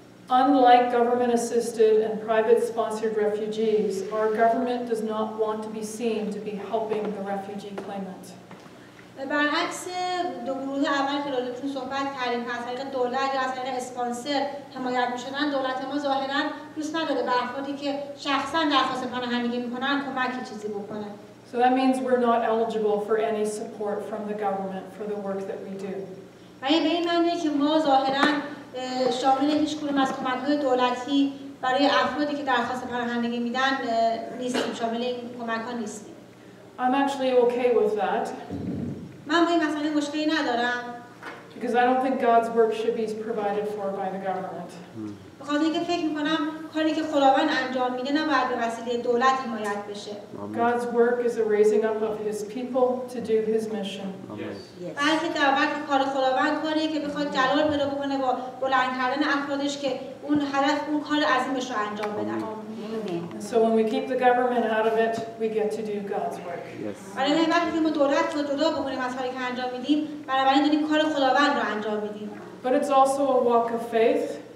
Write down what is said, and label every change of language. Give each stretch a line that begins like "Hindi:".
English: Unlike government-assisted and private-sponsored refugees, our government does not want to be seen to be helping the refugee claimant.
Persian: برعکس دو گروه اول که راجعشون صحبت کردیم که از طریق دولت یا از طریق اسپانسر حمایت می‌شدن، دولت ما ظاهراً دوست نداره به افرادی که شخصاً درخواست پناهندگی می‌کنن کمکی چیزی بکنه.
English: So that means we're not eligible for any support from the government for the work that we do.
Persian: یعنی به این معنیه که ما ظاهراً شامل هیچ کدوم از کمک‌های دولتی برای افرادی که درخواست پناهندگی میدن نیستیم، شامل این کمک‌ها نیستیم.
English: I'm actually okay with that.
Persian: من با این مسئله مشکلی ندارم.
English: Because I don't think God's work should be provided for by the government.
Persian: بخاطر اینکه فکر می‌کنم کاری که خداوند انجام میده نباید به وسیله دولت حمایت بشه.
English: God's work is a raising up of His people to do His mission.
Persian: بلکه در واقع کار خداوند کاریه که بخواد جلال پیدا بکنه با بلند کردن افرادش که اون هدف اون کار عظیمش رو انجام بدن.
English: So when we keep the government out of it, we get to do God's work.
Persian: برای همین وقتی که ما دولت رو جدا بکنیم از کاری که انجام میدیم، بنابراین داریم کار خداوند رو انجام میدیم.
English: But it's also a walk of faith.